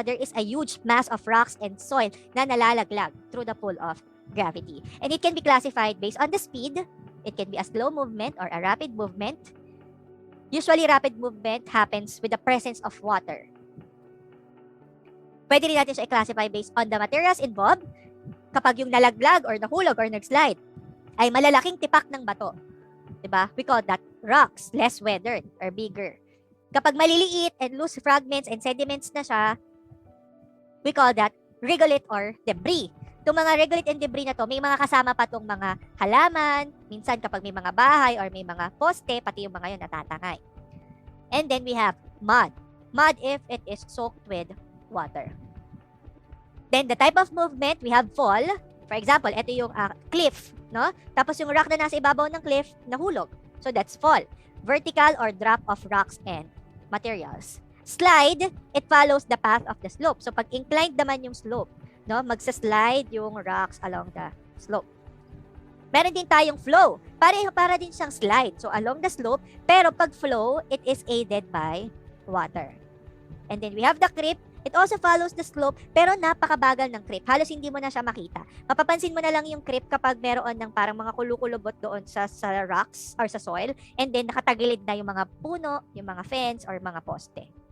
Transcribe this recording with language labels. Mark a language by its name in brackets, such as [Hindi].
[English] There is a huge mass of rocks and soil [Filipino] na nalalaglag [English] through the pull of gravity. And it can be classified based on the speed. It can be a slow movement or a rapid movement. Usually, rapid movement happens with the presence of water. [Filipino] Pwede rin natin siya i-classify [English] based on the materials involved. [Filipino] Kapag yung nalaglag or nahulog or nag-slide ay malalaking tipak ng bato. [English] Diba? We call that rocks, less weathered or bigger. [Filipino] Kapag maliliit [English] and loose fragments and sediments na siya, we call that regolith or debris. [Filipino] Itong mga regolith and debris na to, may mga kasama pa itong mga halaman, minsan kapag may mga bahay or may mga poste, pati yung mga yun natatangay. [English] And then we have mud. Mud if it is soaked with water. Then the type of movement, we have fall. For example, ito yung cliff, no? [Filipino] Tapos yung rock na nasa ibabaw ng cliff, nahulog. [English] So that's fall. Vertical or drop of rocks and materials. Slide, it follows the path of the slope. [Filipino] So pag inclined naman yung slope, no, magsa-slide yung rocks along the slope. Meron din tayong [English] flow. [Filipino] Para din siyang [English] slide. So along the slope, pero pag flow, it is aided by water. And then we have the creep. It also follows the slope, [Filipino] pero napakabagal ng creep. Halos hindi mo na siya makita. Mapapansin mo na lang yung creep kapag meron ng parang mga kulukulubot doon sa rocks or sa soil. And then nakatagilid na yung mga puno, yung mga fence, or mga poste.